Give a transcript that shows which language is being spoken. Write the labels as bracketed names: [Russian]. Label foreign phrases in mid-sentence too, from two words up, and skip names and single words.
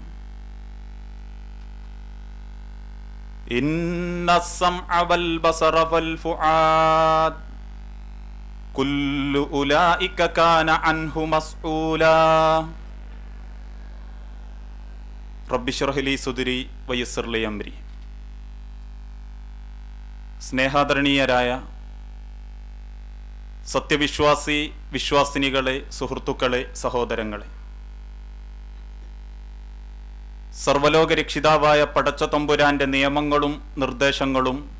[Arabic] إن السمع والبصر والفؤاد كل أولئك كان عنه مسؤولا. رب اشرح لي صدري ويسر لي أمري. [Malayalam] സ്നേഹാദരണീയരായ സത്യവിശ്വാസി വിശ്വാസിനികളെ, സുഹൃത്തുക്കളെ, സഹോദരങ്ങളെ, സർവലോക രക്ഷിതാവായ പടച്ച തമ്പുരാന്റെ നിയമങ്ങളും നിർദ്ദേശങ്ങളും